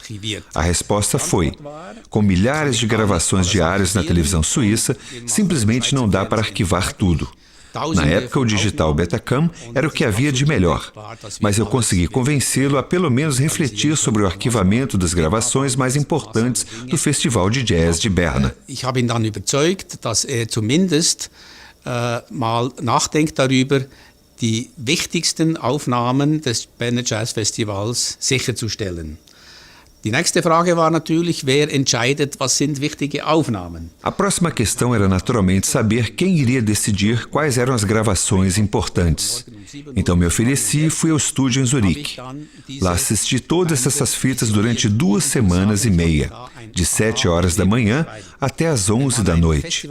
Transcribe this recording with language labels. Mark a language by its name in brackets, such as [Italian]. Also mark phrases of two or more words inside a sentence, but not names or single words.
[Portuguese] A resposta foi, com milhares de gravações diárias na televisão suíça, simplesmente não dá para arquivar tudo. Na época, o digital Betacam era o que havia de melhor, mas eu consegui convencê-lo a pelo menos refletir sobre o arquivamento das gravações mais importantes do Festival de Jazz de Berna. [German] Ich habe ihn dann überzeugt, dass zumindest mal nachdenkt darüber, die wichtigsten Aufnahmen des Berner Jazz Festivals sicherzustellen. Die nächste Frage war natürlich, wer entscheidet, was sind wichtige Aufnahmen? [Portuguese] A próxima questão era naturalmente saber quem iria decidir quais eram as gravações importantes. Então me ofereci e fui ao estúdio em Zurique. Lá assisti todas essas fitas durante 2 semanas e meia, de 7 horas da manhã até as 11 da noite.